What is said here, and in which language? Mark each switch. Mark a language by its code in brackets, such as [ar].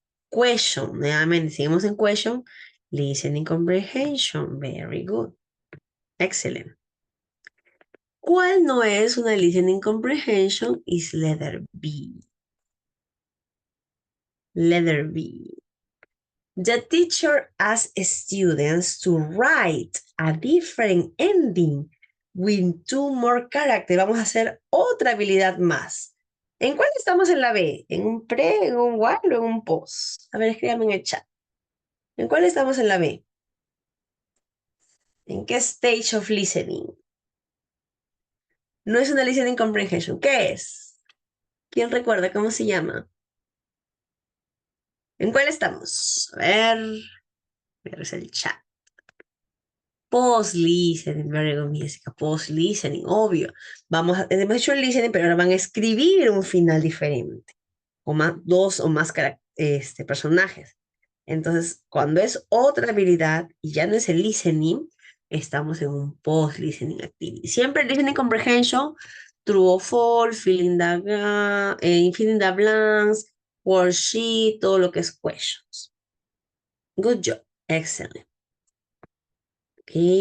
[en] Question, [es] nuevamente, seguimos en [en] question. Listening comprehension, very good. Excellent. [es] ¿Cuál no es una listening comprehension? [en] Is letter B. Letter B. The teacher asks students to write a different ending with two more characters. [es] Vamos a hacer otra habilidad más. ¿En cuál estamos en la B? ¿En un pre, en un while o en un post? A ver, escríbame en el chat. ¿En cuál estamos en la B? ¿En qué [en] stage of listening? [es] No es una listening comprehension. ¿Qué es? ¿Quién recuerda cómo se llama? ¿En cuál estamos? A ver, voy a revisar el chat. [en] Post-listening, very good, Jessica. [es] Post-listening, obvio. Hemos hecho el listening, pero ahora van a escribir un final diferente. O más, dos o más personajes. Entonces, cuando es otra habilidad y ya no es el listening, estamos en un post-listening activity. [en] Siempre el listening comprehension, true or false, filling the blanks, worksheet, [es] todo lo que es [en] questions. Good job. Excellent. Ok.